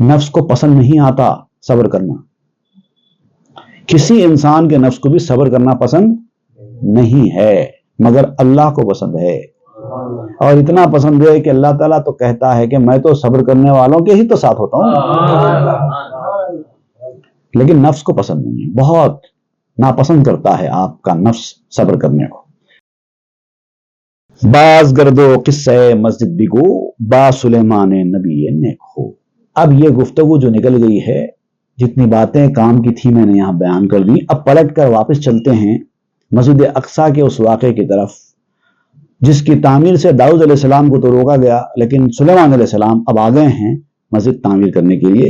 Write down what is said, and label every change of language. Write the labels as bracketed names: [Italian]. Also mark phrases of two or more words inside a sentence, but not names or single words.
[Urdu] نفس کو پسند نہیں آتا صبر کرنا. کسی انسان کے نفس کو بھی صبر کرنا پسند نہیں ہے، مگر اللہ کو پسند ہے. اور اتنا پسند ہے کہ اللہ تعالیٰ تو کہتا ہے کہ میں تو صبر کرنے والوں کے ہی تو ساتھ ہوتا ہوں. لیکن نفس کو پسند نہیں ہے، بہت ناپسند کرتا ہے آپ کا نفس صبر کرنے کو. [Persian] باز گردو قصہ مسجد بگو، با سلیمان نبی نیک ہو. [Urdu] اب یہ گفتگو جو نکل گئی ہے، جتنی باتیں کام کی تھی میں نے یہاں بیان کر دی. اب پلٹ کر واپس چلتے ہیں مسجد اقصیٰ کے اس واقعے کی طرف جس کی تعمیر سے داؤد [Arabic] علیہ السلام [Urdu] کو تو روکا گیا، لیکن سلیمان [Arabic] علیہ السلام [Urdu] اب آ گئے ہیں مسجد تعمیر کرنے کے لیے.